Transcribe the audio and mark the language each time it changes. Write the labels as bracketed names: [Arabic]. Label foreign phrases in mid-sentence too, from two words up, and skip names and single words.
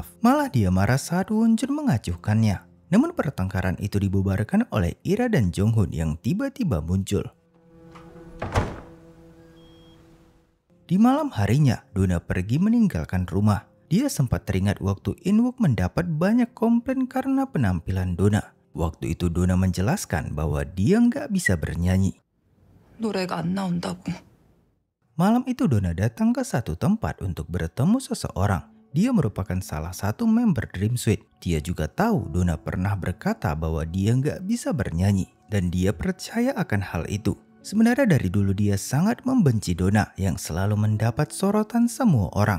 [Indonesian] Malah dia marah saat Wonjun mengacuhkannya. Namun pertengkaran itu dibubarkan oleh Ira dan Jonghoon yang tiba-tiba muncul. Di malam harinya, Donna pergi meninggalkan rumah. Dia sempat teringat waktu In-wook mendapat banyak komplain karena penampilan Donna. Waktu itu Donna menjelaskan bahwa dia nggak bisa bernyanyi. [Korean] 노래가 안 나온다고. [Indonesian] Malam itu Donna datang ke satu tempat untuk bertemu seseorang. Dia merupakan salah satu member Dream Suite. Dia juga tahu Donna pernah berkata bahwa dia nggak bisa bernyanyi dan dia percaya akan hal itu. Sebenarnya dari dulu dia sangat membenci Donna yang selalu mendapat sorotan semua orang.